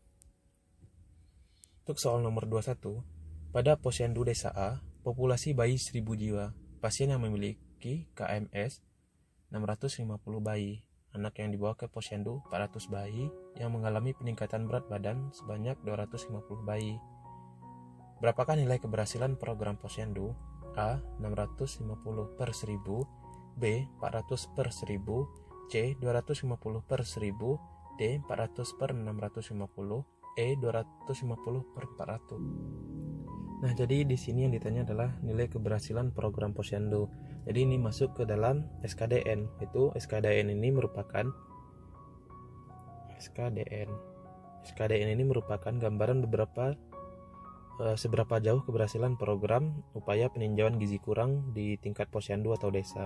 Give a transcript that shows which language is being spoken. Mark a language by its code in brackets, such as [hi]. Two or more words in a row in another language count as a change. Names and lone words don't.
[id] Untuk soal nomor 21, pada Posyandu Desa A, Populasi bayi 1000 jiwa. Pasien yang memiliki KMS 650 bayi. Anak yang dibawa ke posyandu 400 bayi. Yang mengalami peningkatan berat badan sebanyak 250 bayi. Berapakah nilai keberhasilan program posyandu? A. 650 per 1000, B. 400 per 1000, C. 250 per 1000, D. 400 per 650, E. 250 per 400. Nah, jadi di sini yang ditanya adalah nilai keberhasilan program posyandu. Jadi ini masuk ke dalam SKDN. Itu SKDN ini merupakan SKDN ini merupakan gambaran seberapa jauh keberhasilan program upaya peninjauan gizi kurang di tingkat posyandu atau desa.